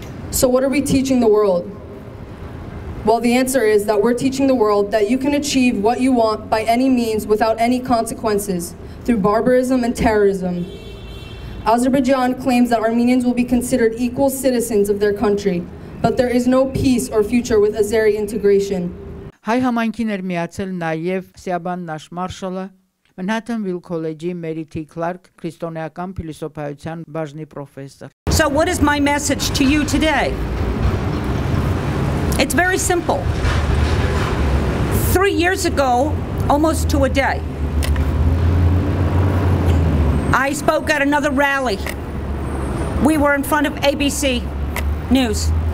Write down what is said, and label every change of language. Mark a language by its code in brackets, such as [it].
[en] So what are we teaching the world? Well, the answer is that we're teaching the world that you can achieve what you want by any means without any consequences, through barbarism and terrorism. Azerbaijan claims that Armenians will be considered equal citizens of their country, but there is no peace or future with Azeri integration. [hy] Հայ համայնքին էր միացել նաև Սիաբան Նաշ Մարշալը, Manhattanville College-ի Mary T. Clark քրիստոնեական փիլիսոփայության բաժնի պրոֆեսոր. [en] So what is my message to you today? It's very simple. 3 years ago, almost to a day, I spoke at another rally. We were in front of ABC News.